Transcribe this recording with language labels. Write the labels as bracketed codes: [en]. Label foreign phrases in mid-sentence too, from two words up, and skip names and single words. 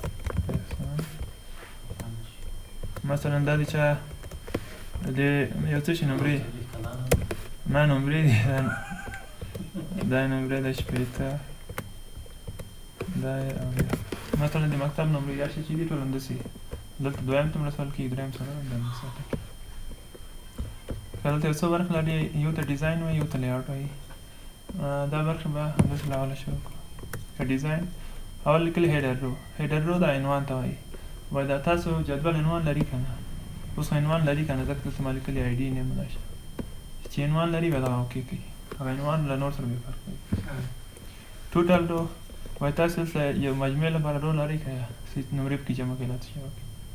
[ps] مثلا دا د چا د یو څه شي نمرې نه نمرې دي دا یې نمرې ده شپېته، دا یې مثلا د مکتب نمرې هر شي چې دي ټول همداسې دلته دویم ته مرسول کېږي، دریم څلورم دا همداسې کېږي. که دلته یو څه برخې لري، یو ته ډیزاین وایي، یو ته لیاوټ وایي. دا برخې به همداسې له اوله شروع کړو. که ډیزاین اول لیکلي [en] header row. header row [ps] دا عنوان ته وایي. وایي دا تاسو جدول عنوان لري که نه؟ اوس خو عنوان لري که نه، ځکه دلته ما لیکلي [en] ID name [ps] دا شی چې عنوان لري بیا دغه اوکې کوي. هغه عنوان له نور سره بیا فرق کوي. [en] total row [ps] وایي تاسو دلته یو مجموعې لپاره رو لرئ که نمرې پکې جمع کوي داسې شی وکړي.